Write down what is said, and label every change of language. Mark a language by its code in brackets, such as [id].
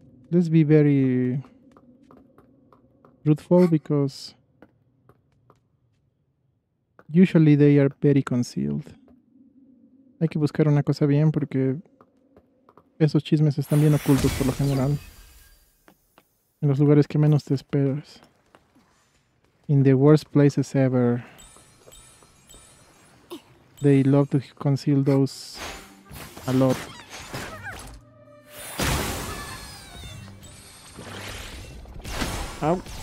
[en] let's be very truthful because usually they are very concealed. [es] Hay que buscar una cosa bien porque esos chismes están bien ocultos por lo general. En los lugares que menos te esperas. [en] In the worst places ever. They love to conceal those a lot. Ow.